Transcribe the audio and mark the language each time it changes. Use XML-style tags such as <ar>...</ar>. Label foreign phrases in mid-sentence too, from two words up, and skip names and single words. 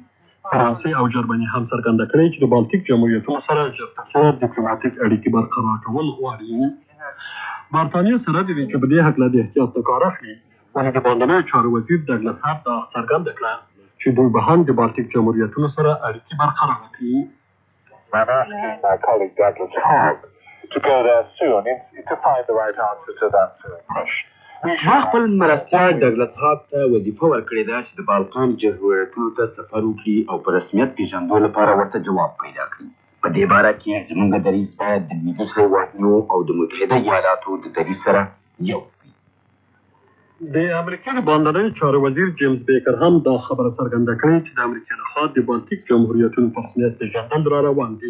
<ps>فرانسې او جرمني هم څرګنده کړې چې د بالټیک جمهوریتونو سره ژر تر ژره ډیپلوماټیک اړیکې برقراره کول غواړي. برټانیې سره د دې چې په دې هکله د احتیاط نه کار اخلي، ولې د بهرنیو چارو وزیر ډګلس هارت دا څرګنده کړه چې دوی به هم د بالټیک جمهوریتونو سره اړیکې برقراره کړي.</ps> <en>I'm asking my colleague Douglas Hogg to go there soon to find the right answer to that question.</en> <ps>ما خپل مرستیال ډګلس هاګ ته وظیفه ورکړې ده چې د بالکان جمهوریتونو ته سفر وکړي او په رسمیت پېژندو لپاره ورته جواب پیدا کړي. په دې باره کې زموږ دریځ باید د لویدیځ هېوادونو او د متحده ایالاتو د دریځ سره یو وي. د امریکا د بهرنیو چارو وزیر جیمز بیکر هم دا خبره څرګنده کړې چې د امریکا لخوا د بالټیک جمهوریتونو په رسمیت پېژندل را روان دي.</ps>